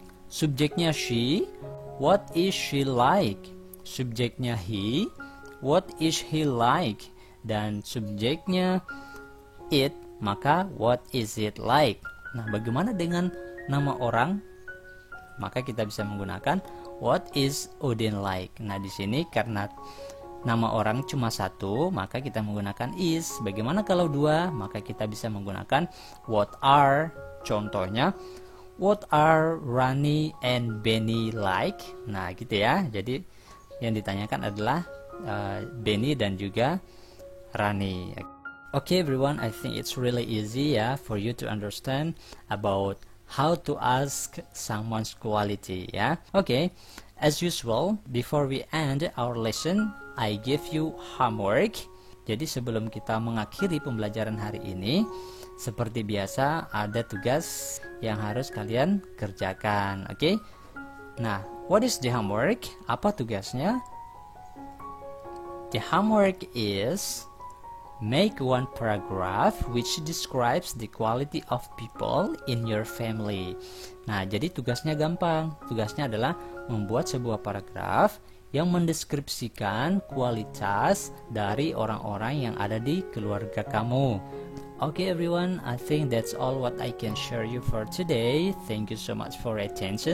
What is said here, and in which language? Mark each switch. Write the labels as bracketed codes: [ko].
[id] Subjeknya she, [en] what is she like? [id] Subjeknya he, [en] what is he like? [id] Dan subjeknya it, maka [en] what is it like? [id] Nah, bagaimana dengan nama orang? Maka kita bisa menggunakan [en] what is Udin like? [id] Nah, di sini karena nama orang cuma satu, maka kita menggunakan is. Bagaimana kalau dua? Maka kita bisa menggunakan what are. Contohnya, [en] what are Rani and Benny like? [id] Nah, gitu ya. Jadi yang ditanyakan adalah Benny dan juga Rani. [en] Okay everyone, I think it's really easy for you to understand about how to ask someone's quality, ya. Okay, as usual, before we end our lesson, I give you homework. [id] Jadi sebelum kita mengakhiri pembelajaran hari ini, seperti biasa ada tugas yang harus kalian kerjakan, okay? [en] Nah, what is the homework? [id] Apa tugasnya? [en] The homework is make one paragraph which describes the quality of people in your family. [id] Nah, jadi tugasnya gampang. Tugasnya adalah membuat sebuah paragraf yang mendeskripsikan kualitas dari orang-orang yang ada di keluarga kamu. [en] Okay everyone, I think that's all what I can share you for today. Thank you so much for your attention.